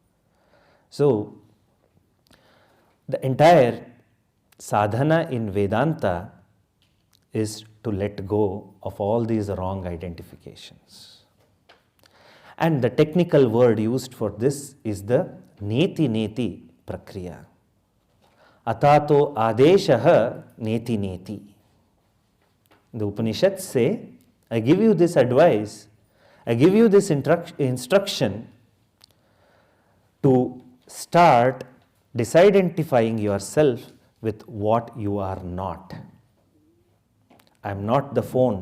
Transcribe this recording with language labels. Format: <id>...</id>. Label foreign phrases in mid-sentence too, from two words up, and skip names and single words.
<en>So, the entire sadhana in Vedanta is to let go of all these wrong identifications. And the technical word used for this is the</en> <sa>neti neti prakriya. Atato adeshaha neti neti.</sa> <en>The Upanishads say, I give you this advice, I give you this instruction to start disidentifying yourself with what you are not. I am not the phone.</en>